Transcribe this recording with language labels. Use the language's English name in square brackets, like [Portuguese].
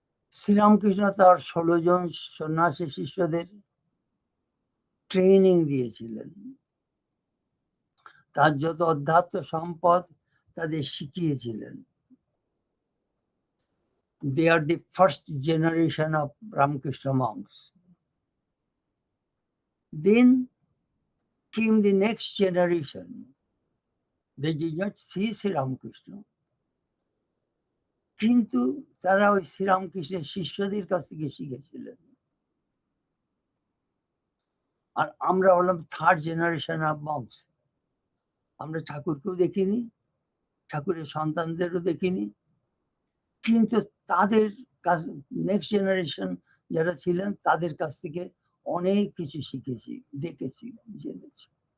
[Bangla] শ্রীরামকৃষ্ণ তার 16 জন সন্ন্যাসী শিষ্যদের ট্রেনিং দিয়েছিলেন। তার যত অধ্যাত্ম সম্পদ তাদের শিখিয়েছিলেন। [English] They are the first generation of Ramakrishna monks. Then came the next generation. They did not see Sri Ramakrishna, [Bangla] কিন্তু তারা ওই শ্রীরামকৃষ্ণের শিষ্যদের কাছ থেকে শিখেছিলেন। আর আমরা হলাম [English] Third generation of monks. [Bangla] আমরা ঠাকুরকেও দেখিনি, ঠাকুরের সন্তানদেরও দেখিনি, কিন্তু তাদের নেক্সট জেনারেশন যারা ছিলেন তাদের কাছ থেকে অনেক কিছু শিখেছি, দেখেছি, জেনেছি।